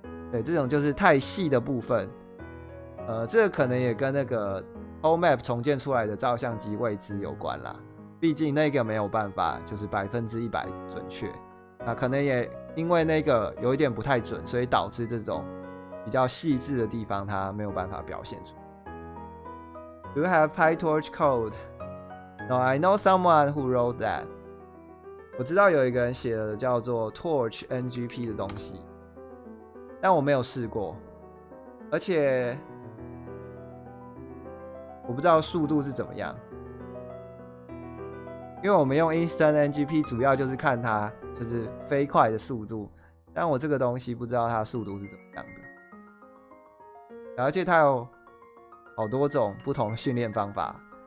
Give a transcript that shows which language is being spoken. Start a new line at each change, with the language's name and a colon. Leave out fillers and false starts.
Chinese: 对，这种就是太细的部分，这个可能也跟那个 OMAP 重建出来的照相机位置有关啦，毕竟那个没有办法就是100%准确，那可能也因为那个有一点不太准，所以导致这种比较细致的地方它没有办法表现出来。
English: Do you have PyTorch code? No, I know someone who wrote that.
Chinese: 我知道有一个人写了叫做 Torch NGP 的东西，但我没有试过，而且我不知道速度是怎么样，因为我们用 Instant NGP 主要就是看它就是飞快的速度，但我这个东西不知道它的速度是怎么样的，而且它有好多种不同的训练方法。